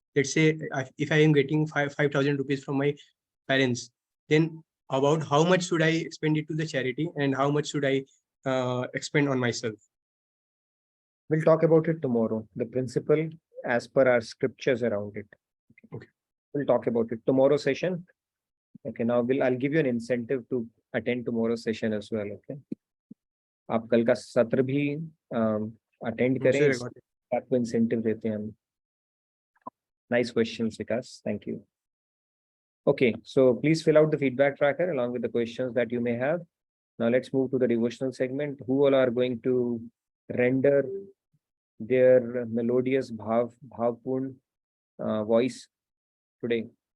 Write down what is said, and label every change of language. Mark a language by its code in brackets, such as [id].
[en] Let's say if I am getting 5,000 rupees from my parents, then about how much should I expend it to the charity and how much should I expend on myself? We'll talk about it tomorrow, the principle as per our scriptures around it. Okay. We'll talk about it tomorrow session. Okay, now I'll give you an incentive to attend tomorrow's session as well. Okay. [hi] आप कल का सत्र भी attend करें, आपको incentive देते हैं हम. [en] Nice questions, Vikas. Thank you. Okay, so please fill out the feedback tracker along with the questions that you may have. Now let's move to the devotional segment. Who all are going to render their melodious bhavpurn voice today?